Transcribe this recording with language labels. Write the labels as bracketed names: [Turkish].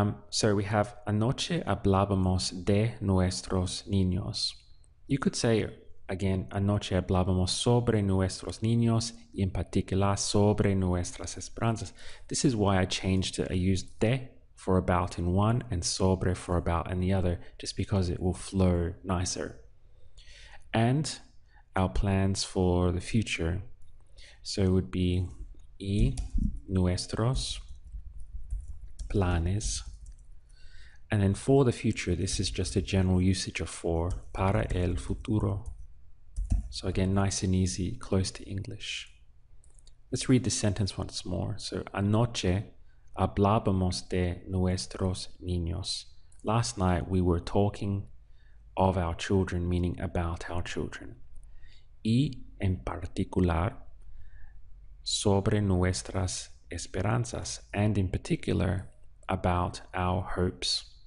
[English] So we have [Spanish] anoche hablábamos de nuestros niños. [English] You could say again, [Spanish] anoche hablábamos sobre nuestros niños y en particular sobre nuestras esperanzas. [English] This is why I changed it. I used de for about in one and sobre for about in the other, just because it will flow nicer. And our plans for the future. So it would be [Spanish] y nuestros planes. [English] And then for the future, this is just a general usage of for, [Spanish] para el futuro. [English] So again, nice and easy, close to English. Let's read the sentence once more. [Spanish] So, anoche hablábamos de nuestros niños. [English] Last night we were talking of our children, meaning about our children. [Spanish] Y en particular, sobre nuestras esperanzas, [English] and in particular, about our hopes.